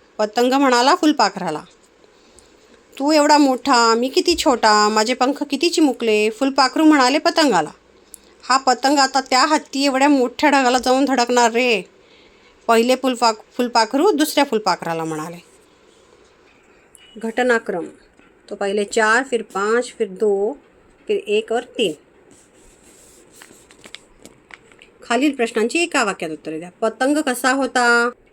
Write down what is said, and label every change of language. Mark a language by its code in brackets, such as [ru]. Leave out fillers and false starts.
[mr] पतंग म्हणाला फुलपाखराला, तू एवढा मोठा, मी किती छोटा, माझे पंख किती चिमुकले. फुलपाखरू म्हणाले पतंगाला, हा पतंग आता त्या हत्ती एवढ्या मोठ्या ढगाला जाऊन धडकणार रे. पहिले फुलपाखरू दुसऱ्या फुलपाखराला म्हणाले. [hi] घटनाक्रम तो पहिले 4, फिर 5, फिर 2, फिर 1 और 3. [mr] खालील प्रश्नांची एका वाक्यात उत्तरे द्या. पतंग कसा होता?